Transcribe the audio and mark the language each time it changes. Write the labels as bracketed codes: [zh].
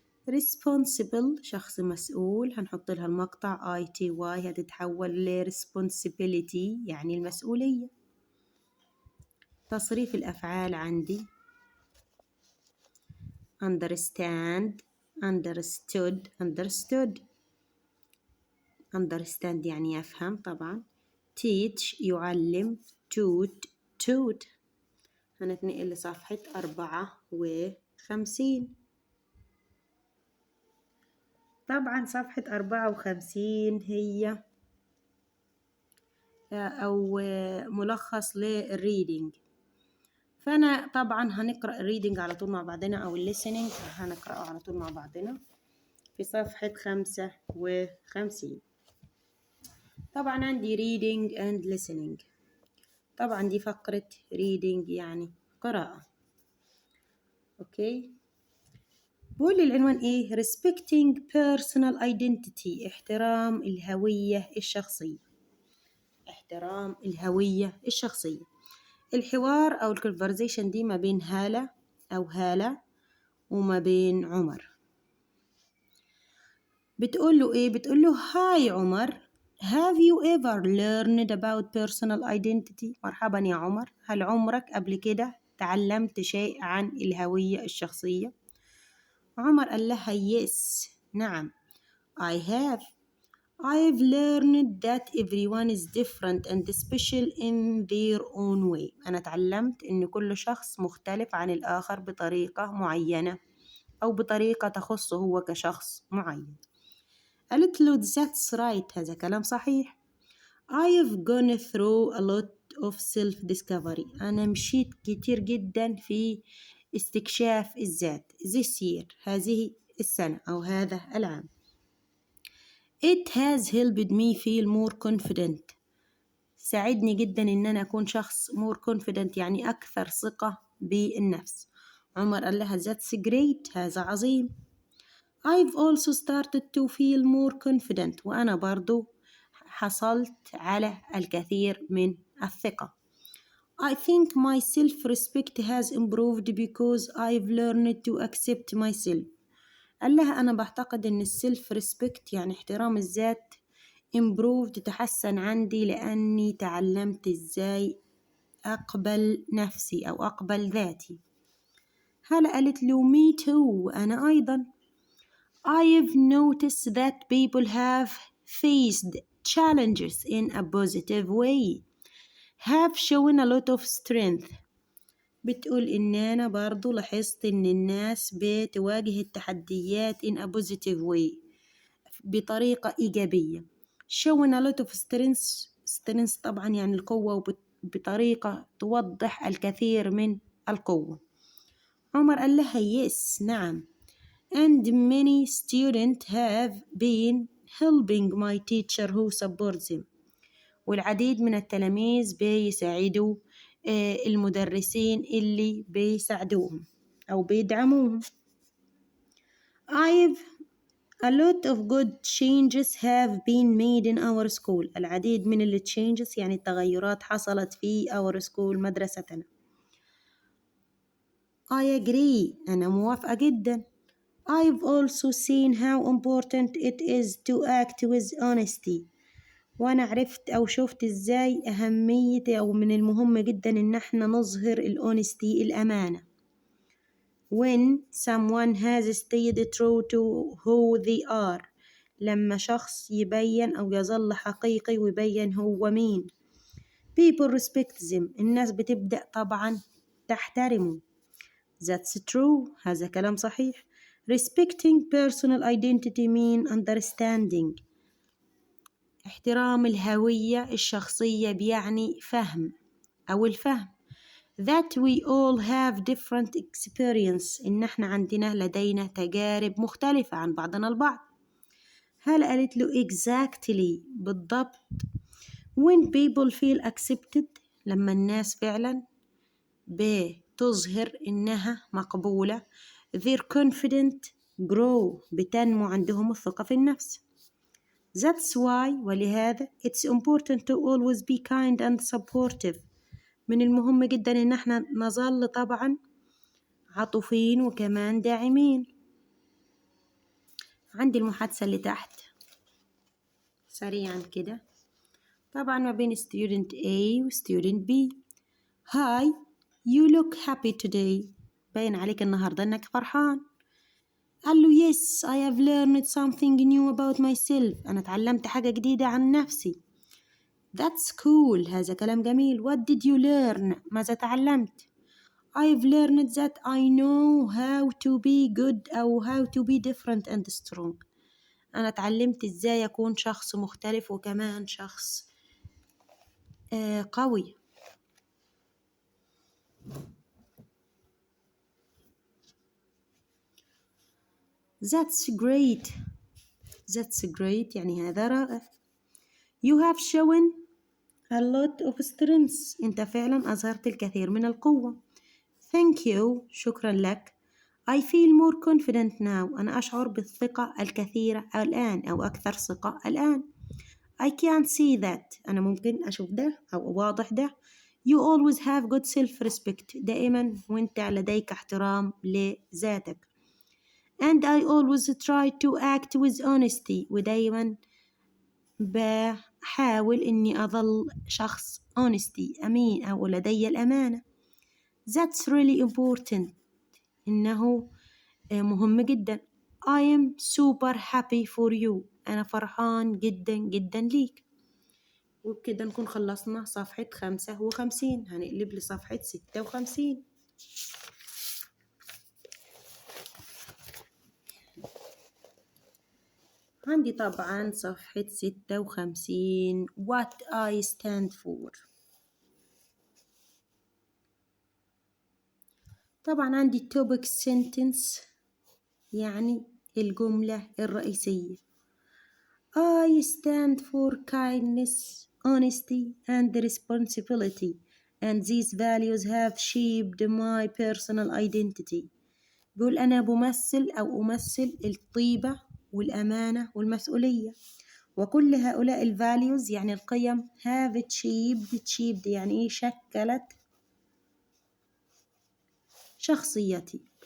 [ar] responsible شخص مسؤول، هنحط لها المقطع ity هتتحول ل responsibility يعني المسؤولية. تصريف الأفعال عندي understand understood understand يعني يفهم طبعا. [en] teach يعلم taught. [ar] هنتنقل لصفحة 54. طبعا صفحة 54 هي أو ملخص للريدنج، فأنا طبعا هنقرأ الريدنج على طول مع بعضنا أو الليسننج هنقرأه على طول مع بعضنا في صفحة 55. [en] طبعا عندي reading and listening. [ar] طبعا دي فقرة reading يعني قراءة. أوكي، بقول العنوان إيه؟ [en] respecting personal identity [ar] احترام الهوية الشخصية. احترام الهوية الشخصية. الحوار أو الكونفرزيشن دي ما بين هالة وما بين عمر. بتقول له إيه؟ بتقول له هاي عمر، [en] have you ever learned about personal identity؟ [ar] مرحبا يا عمر، هل عمرك قبل كده تعلمت شيء عن الهوية الشخصية؟ عمر قال لها yes نعم [en] I have. I've learned that everyone is different and special in their own way. [ar] أنا تعلمت إن كل شخص مختلف عن الآخر بطريقة معينة أو بطريقة تخصه هو كشخص معين. قالت له [en] that's right، [ar] هذا كلام صحيح. [en] I've gone through a lot of self-discovery. [ar] أنا مشيت كتير جدا في استكشاف الذات [en] this year، [ar] هذه السنة أو هذا العام. [en] It has helped me feel more confident. [ar] ساعدني جدا إن أنا أكون شخص [en] more confident [ar] يعني أكثر ثقة بالنفس. عمر قال لها [en] that's great، [ar] هذا عظيم. [en] I've also started to feel more confident. [ar] وأنا برضو حصلت على الكثير من الثقة. [en] I think my self-respect has improved because I've learned to accept myself. [ar] قال لها أنا بعتقد إن السيلف ريسبكت يعني احترام الذات improved تحسن عندي لأني تعلمت إزاي أقبل نفسي أو أقبل ذاتي. هلا قالت له [en] me too، [ar] أنا أيضا. [en] I've noticed that people have faced challenges in a positive way, have shown a lot of strength. [ar] بتقول إن أنا برضو لاحظت إن الناس بتواجه التحديات [en] in a positive way [ar] بطريقة إيجابية. [en] showing a lot of strength [ar] طبعا يعني القوة بطريقة توضح الكثير من القوة. عمر قال لها yes نعم. [en] and many students have been helping my teacher who supports them. [ar] والعديد من التلاميذ بيساعدوا المدرسين اللي بيساعدوهم أو بيدعموهم. [en] A lot of good changes have been made in our school. [ar] العديد من changes يعني التغيرات حصلت في [en] our school [ar] مدرستنا. [en] I agree، [ar] أنا موافقة جدا. [en] I've also seen how important it is to act with honesty. [ar] وأنا عرفت أو شفت إزاي أهمية أو من المهم جدا إن احنا نظهر الأونستي الأمانة. [en] When someone has stayed true to who they are، [ar] لما شخص يبين أو يظل حقيقي ويبين هو مين. [en] People respect them، [ar] الناس بتبدأ طبعا تحترمه. [en] That's true، [ar] هذا كلام صحيح. [en] Respecting personal identity mean understanding. [ar] احترام الهوية الشخصية بيعني فهم أو الفهم. [en] That we all have different experience، [ar] إن احنا لدينا تجارب مختلفة عن بعضنا البعض. هل قالت له exactly بالضبط. [en] When people feel accepted، [ar] لما الناس فعلا بتظهر إنها مقبولة. [en] Their confidence grow، [ar] بتنمو عندهم الثقة في النفس. [en] That's why ولهذا it's important to always be kind and supportive. [ar] من المهم جدا إن احنا نظل طبعا عطوفين وكمان داعمين. عندي المحادثة اللي تحت سريعا كده، طبعا ما بين student A و student B. [en] Hi, you look happy today. [ar] باين عليك النهاردة إنك فرحان. قال له [en] yes, I have learned something new about myself. [ar] أنا تعلمت حاجة جديدة عن نفسي. [en] That's cool. [ar] هذا كلام جميل. [en] What did you learn? [ar] ماذا تعلمت؟ [en] I've learned that I know how to be good أو how to be different and strong. [ar] أنا تعلمت إزاي أكون شخص مختلف وكمان شخص قوي. [en] That's great. That's great [ar] يعني هذا رائع. [en] You have shown a lot of strengths. [ar] أنت فعلا أظهرت الكثير من القوة. [en] Thank you. [ar] شكرا لك. [en] I feel more confident now. [ar] أنا أشعر بالثقة الكثيرة الآن أو أكثر ثقة الآن. [en] I can't see that. [ar] أنا ممكن أشوف ده أو واضح ده. [en] You always have good self-respect. [ar] دائما وأنت لديك احترام لذاتك. [en] And I always try to act with honesty. [ar] ودائما بحاول إني أظل شخص honesty أمين أو لدي الأمانة. [en] That's really important. [ar] إنه مهم جدا. [en] I am super happy for you. [ar] أنا فرحان جدا جدا ليك. وبكده نكون خلصنا صفحة 55. هنقلب لصفحة 56. عندي طبعا صفحة 56 [en] What I stand for. [ar] طبعا عندي topic sentence يعني الجملة الرئيسية. [en] I stand for kindness, honesty and responsibility and these values have shaped my personal identity. [ar] بقول أنا بمثل أو أمثل الطيبة والأمانة والمسؤولية، وكل هؤلاء الvalues يعني القيم [en] have shaped [ar] يعني شكلت شخصيتي.